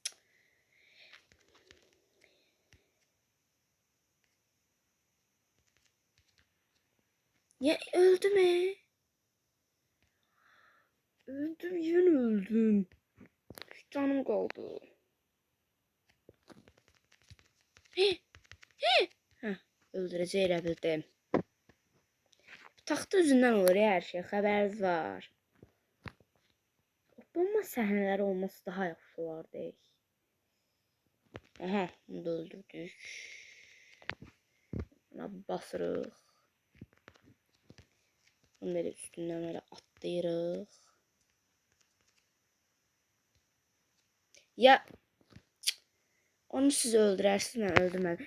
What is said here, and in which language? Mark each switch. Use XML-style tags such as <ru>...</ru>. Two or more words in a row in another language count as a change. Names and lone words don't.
<tr>Ya öldüm he. Öldüm, yine öldüm. 3 canım kaldı. Heh, öldüreceği elə bildim.</tr> <az>Taxta üzündən olur ya, hər şey, xəbəriniz var. Bomba sahneleri olması daha yaxşı olardı. Aha, bunu da öldürdük. Buna basırıq. Bunu böyle üstündən böyle atlayırıq. Ya onu siz öldürərsiniz, mən öldürməm.</az>